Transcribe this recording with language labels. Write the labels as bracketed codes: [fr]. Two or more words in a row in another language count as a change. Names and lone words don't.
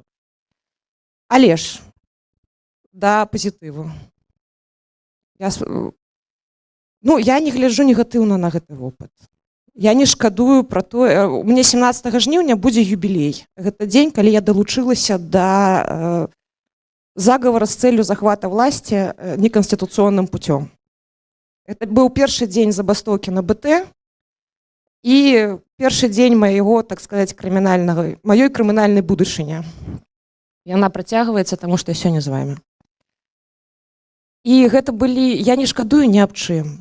[be] Але ж да пазітыву. Я не гляджу негатыўна на гэты вопыт. Я не шкадую пра тое, у мяне 17 жніўня будзе юбілей. Гэта дзень, калі я далучылася да заговора з цэллю [ru] захвата власти неконституционным путем. [be] Это быў першы дзень забастоўкі на БТ і першы дзень маёй крымінальнай будучыні. Яна працягваецца, таму што я сёння з вами. І гэта былі, я не шкадую ні аб чым.